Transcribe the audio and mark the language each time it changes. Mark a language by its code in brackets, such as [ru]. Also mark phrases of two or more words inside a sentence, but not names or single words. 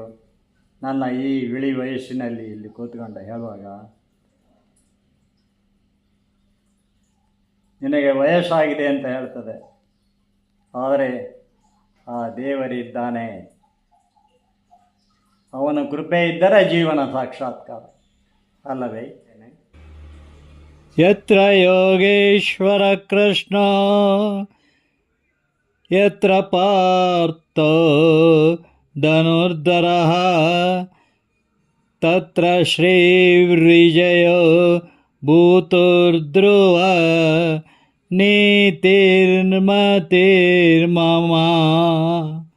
[kn] ನನ್ನ ಈ ಇಳಿ ವಯಸ್ಸಿನಲ್ಲಿ ಇಲ್ಲಿ ಕೂತ್ಕೊಂಡು ಹೇಳುವಾಗ, ನಿನಗೆ ವಯಸ್ಸಾಗಿದೆ ಅಂತ ಹೇಳ್ತದೆ, ಆದರೆ ಆ ದೇವರಿದ್ದಾನೆ, ಅವನ ಕೃಪೆ ಇದ್ದರೆ ಜೀವನ ಸಾಕ್ಷಾತ್ಕಾರ ಅಲ್ಲವೇ. [sa] ಯತ್ರ ಯೋಗೇಶ್ವರ ಕೃಷ್ಣ ಯತ್ರ ಪಾರ್ಥ ಧನುರ್ಧರಃ ತತ್ರ ಶ್ರೀವಿಜಯೋ ಭೂತುರ್ಧ್ರುವ ನೀತಿರ್ಮತಿರ್ಮಮ.